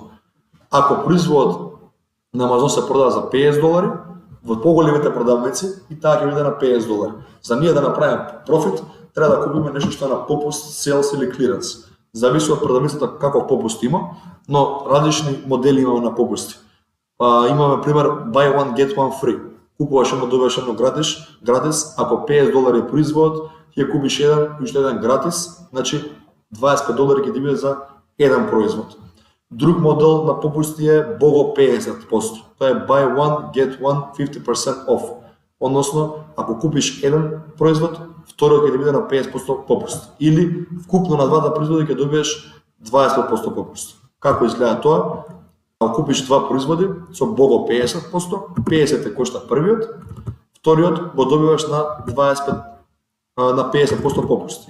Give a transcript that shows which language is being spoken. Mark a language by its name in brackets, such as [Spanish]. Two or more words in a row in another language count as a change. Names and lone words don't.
[Macedonian] Ако производот на Амазон се продава за $50, во поголемите продавници и таа ќе биде на $50. За ние да направиме профит, треба да купиме нешто што е на попуст, селс или клиренс. Зависи од продавницата каков попуст има, но различни модели имаме на попусти. Имаме пример [English] buy one get one free. [Macedonian] Купуваш едно, добиваш едно гратис, ако $50 е производот, ќе купиш еден и уште еден гратис, значи $25 ќе ти биде за еден производ. Друг модел на попусти е бого 50%. Тоа е [English] buy one get one 50% off. [Macedonian] Односно, ако купиш еден производ, вториот ќе ти биде на 50% попуст. Или вкупно на двата производи ќе добиеш 20% попуст. Како изгледа тоа? Ако купиш два производи со бого 50%, 50 те кошта првиот, вториот го добиваш на 50% попуст.